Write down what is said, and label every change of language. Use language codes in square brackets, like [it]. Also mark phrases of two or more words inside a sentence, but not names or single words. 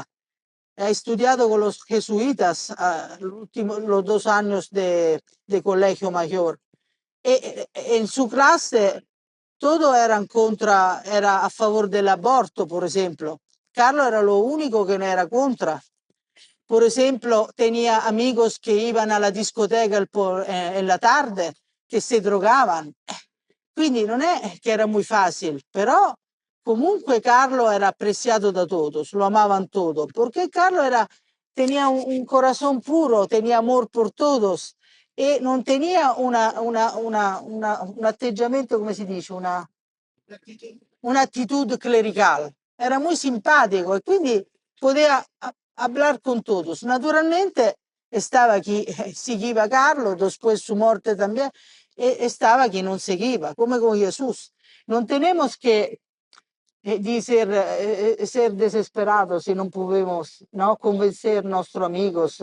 [es] Ha estudiado con los jesuitas los 2 años de colegio mayor. En su clase todo era a favor del aborto, por ejemplo. Carlos era lo único que no era contra. Por ejemplo, tenía amigos que iban a la discoteca en la tarde, [it] che si drogavano. Quindi non è che era [es] muy fácil, [it] però comunque [es] Carlo era apreciado da todos, lo amaban todos, porque Carlo tenía un corazón puro, tenía amor por todos e non tenía un atteggiamento, [it] come si dice, [es] un'attitude clerical. Era muy simpático [it] e quindi poteva [es] hablar con todos. Naturalmente estaba quien seguía a Carlos, después su muerte también, estaba quien no seguía, como con Jesús. No tenemos que ser desesperados si no podemos, ¿no?, convencer a nuestros amigos.